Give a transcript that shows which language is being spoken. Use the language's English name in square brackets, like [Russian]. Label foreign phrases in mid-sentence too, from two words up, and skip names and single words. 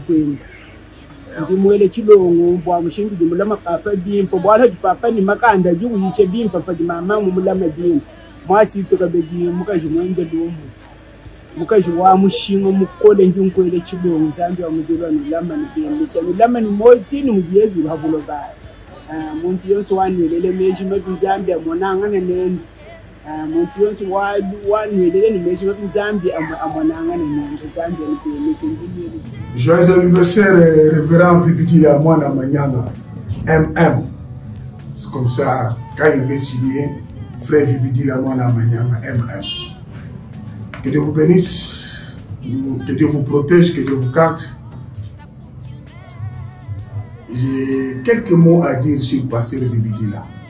[Chokwe] kwenda ndimwele chilongo bwa mushingi ndimulama papa bimpa bwana papa ni makanda jugu yishe bimpa pa mama mulama bimpa mwasi tukabeji mukaji mwende lumu mukaji wa mushingo mukole njunkwele chilongo Zambi wa mujulwa nilama nibimisha nilama ni moitini mujezu habulo baya muntu yonso wanwelele meji mabi Zambi amonangane nene muntu yonso wanwelele ni meji mabi Zambi amonangane nene Zambi nibimisha njunkwele. [French] Joyeux anniversaire révérend Vibidi à moi na Manyama MM. C'est comme ça quand il veut signer Frère Vibidi la Mwana Manyama MM. Que Dieu vous bénisse. Que Dieu vous protège, que Dieu vous garde. J'ai quelques mots à dire sur le pasteur Vibidila.